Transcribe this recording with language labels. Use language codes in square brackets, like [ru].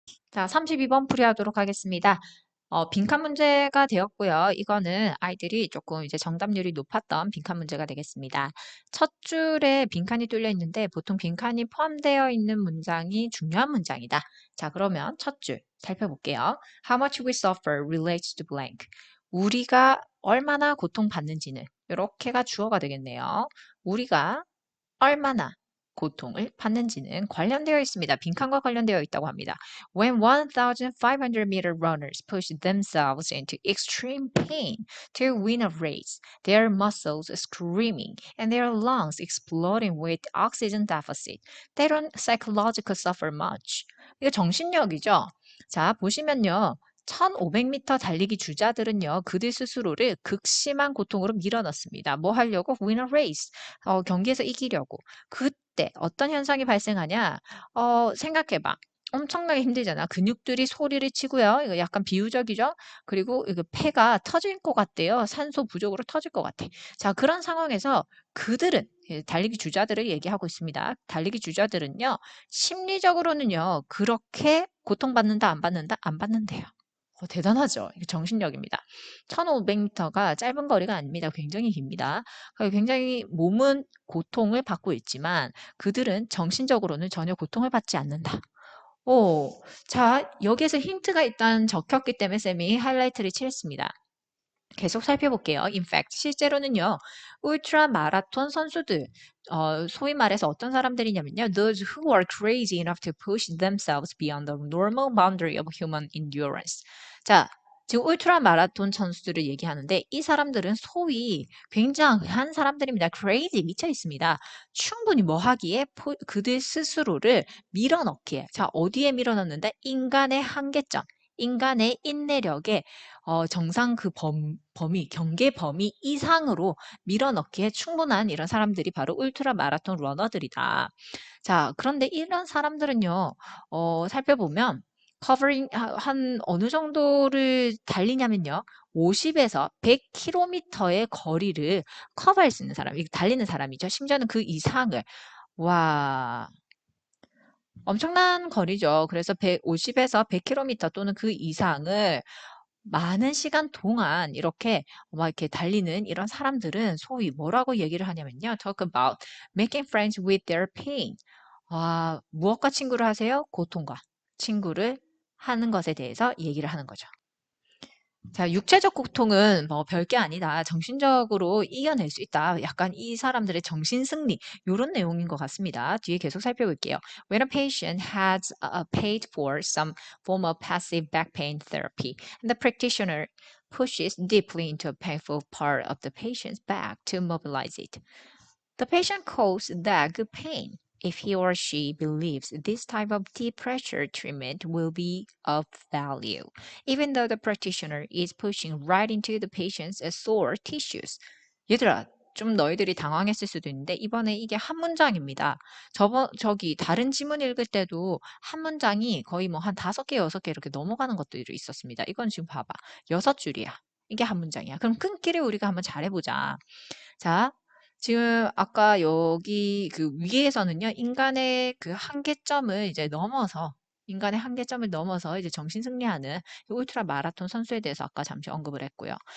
[ko] 자, 32번 풀이하도록 하겠습니다. 빈칸 문제가 되었고요. 이거는 아이들이 조금 이제 정답률이 높았던 빈칸 문제가 되겠습니다. 첫 줄에 빈칸이 뚫려 있는데 보통 빈칸이 포함되어 있는 문장이 중요한 문장이다. 자, 그러면 첫 줄 살펴볼게요. [en] How much we suffer relates to blank. [ko] 우리가 얼마나 고통받는지는 이렇게가 주어가 되겠네요. 우리가 얼마나 고통을 받는지는 관련되어 있습니다. 빈칸과 관련되어 있다고 합니다. [en] When 1,500-meter runners push themselves into extreme pain to win a race, their muscles screaming and their lungs exploding with oxygen deficit, they don't psychological suffer much. [ko] 이거 정신력이죠. 자, 보시면요. 1500m 달리기 주자들은요, 그들 스스로를 극심한 고통으로 밀어넣습니다. 뭐 하려고? [en] Win a race. [ko] 경기에서 이기려고. 그때 어떤 현상이 발생하냐? 생각해봐. 엄청나게 힘들잖아. 근육들이 소리를 치고요. 이거 약간 비유적이죠? 그리고 이거 폐가 터질 것 같대요. 산소 부족으로 터질 것 같아. 자, 그런 상황에서 그들은 달리기 주자들을 얘기하고 있습니다. 달리기 주자들은요, 심리적으로는요, 그렇게 고통받는다, 안 받는다? 안 받는데요. 대단하죠. 이게 정신력입니다. 1500m가 짧은 거리가 아닙니다. 굉장히 깁니다. 굉장히 몸은 고통을 받고 있지만 그들은 정신적으로는 전혀 고통을 받지 않는다. 자, 여기에서 힌트가 일단 적혔기 때문에 쌤이 하이라이트를 칠했습니다. 계속 살펴볼게요. [en] In fact, [ko] 실제로는요, 울트라 마라톤 선수들, 소위 말해서 어떤 사람들이냐면요, [en] those who are crazy enough to push themselves beyond the normal boundary of human endurance. [ko] 자, 지금 울트라 마라톤 선수들을 얘기하는데 이 사람들은 소위 굉장한 사람들입니다. crazy 미쳐 있습니다. 충분히 뭐 하기에 그들 스스로를 밀어넣기에. 자, 어디에 밀어넣는데? 인간의 한계점. 인간의 인내력에 정상 그 범위, 경계 범위 이상으로 밀어넣기에 충분한 이런 사람들이 바로 울트라 마라톤 러너들이다. 자, 그런데 이런 사람들은요, 살펴보면 커버링 한 어느 정도를 달리냐면요. 50에서 100km의 거리를 커버할 수 있는 사람, 달리는 사람이죠. 심지어는 그 이상을. 와, 엄청난 거리죠. 그래서 150에서 100km 또는 그 이상을 많은 시간 동안 이렇게 막 이렇게 달리는 이런 사람들은 소위 뭐라고 얘기를 하냐면요. [en] talk about making friends with their pain. [ko] 무엇과 친구를 하세요? 고통과 친구를 하는 것에 대해서 얘기를 하는 거죠. 자, 육체적 고통은 뭐 별게 아니다. 정신적으로 이겨낼 수 있다. 약간 이 사람들의 정신 승리 이런 내용인 것 같습니다. 뒤에 계속 살펴볼게요. [en] When a patient has paid for some form of passive back pain therapy, and the practitioner pushes deeply into a painful part of the patient's back to mobilize it. The patient calls that good pain if he or she believes this type of deep pressure treatment will be of value, even though the practitioner is pushing right into the patient's sore tissues. [ko] 얘들아, 좀 너희들이 당황했을 수도 있는데 이번에 이게 한 문장입니다. 저기 다른 지문 읽을 때도 한 문장이 거의 뭐 한 5개, 6개 이렇게 넘어가는 것들이 있었습니다. 이건 지금 봐봐. 6줄이야. 이게 한 문장이야. 그럼 끊기를 우리가 한번 잘해보자. 자, 지금 아까 여기 그 위에서는요, 인간의 한계점을 넘어서 이제 정신승리하는 울트라 마라톤 선수에 대해서 아까 잠시 언급을 했고요.